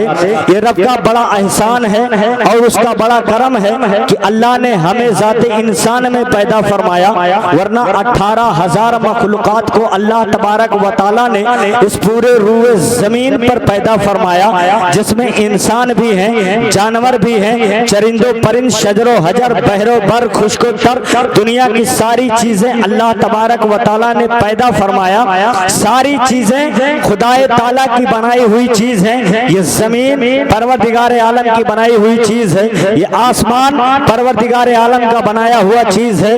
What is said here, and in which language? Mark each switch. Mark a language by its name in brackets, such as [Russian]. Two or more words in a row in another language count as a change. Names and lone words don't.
[Urdu] یہ رب کا بڑا احسان ہے اور اس کا بڑا کرم ہے کہ اللہ نے ہمیں ذات انسان میں پیدا فرمایا، ورنہ 18,000 مخلوقات کو اللہ تبارک و تعالیٰ نے اس پورے روئے زمین پر پیدا فرمایا، جس میں انسان بھی ہیں، جانور بھی ہیں، چرند و پرند، شجر و حجر، بحر و بر، خشک و تر، دنیا کی ساری چیزیں اللہ تبارک و تعالیٰ نے پیدا فرمایا۔ ساری چیزیں خدا تعالیٰ کی بنائی ہوئی چیز ہیں، یہ زمین پروردگار عالم کی بنائی ہوئی چیز ہے، یہ آسمان پروردگار عالم کا بنایا ہوا چیز ہے۔